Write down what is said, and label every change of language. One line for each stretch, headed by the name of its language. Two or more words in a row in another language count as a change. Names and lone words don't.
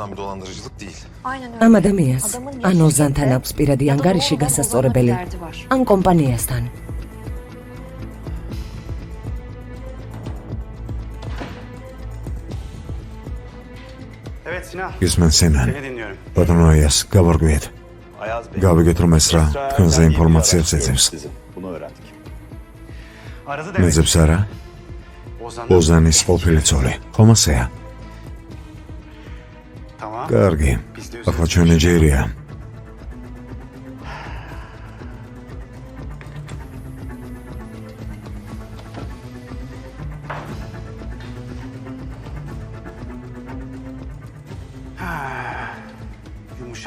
Georgian: ამ ადამიანს, ან ოზანთან აქვს პირადი ანგარიში გასასწორებელი, ან კომპანიასთან.
Turkish: Evet Sinan.
Georgian: გისმენ სენან.
Turkish: Seni dinliyorum.
Georgian: ბატონო აიას, გავარკვიეთ.
Turkish: Ayaz Bey.
Georgian: გავიგეთ რომ ეს რა თქვენზე ინფორმაციას ეძებს.
Turkish: Bunu öğrendik. Aradı
Georgian: მეძებს არა? Ozan'dan. ოზანის ყოფილი ცოლი. ხომ ასეა? Tamam. კარგი. ახლა ჩვენი ჯერია. Yumuşak